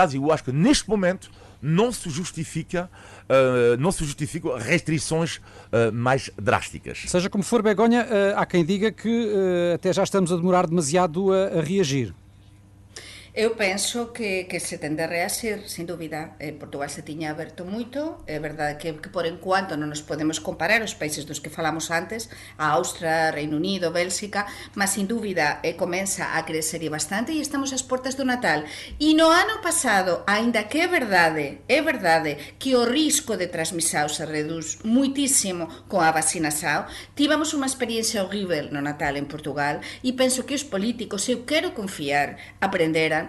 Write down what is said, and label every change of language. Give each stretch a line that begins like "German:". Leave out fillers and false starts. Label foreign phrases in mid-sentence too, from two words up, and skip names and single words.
Portuguese: E eu acho que, neste momento, não se justificam restrições mais drásticas. Seja como for, Begonha, há quem diga que até já estamos a demorar demasiado a reagir. Eu penso que se tende a reagir,
Galician: sin dúbida. Portugal se tiña aberto moito, é verdade que por enquanto non nos podemos comparar os países dos que falamos antes, a Austria, Reino Unido, Bélxica, mas sin dúbida comeza a crecer bastante e estamos ás portas do Natal. E no ano pasado, aínda que é verdade que o risco de transmissão se reduz muitísimo con a vacinação, tivemos unha experiencia horrível no Natal en Portugal e penso que os políticos, eu quero confiar, aprenderan.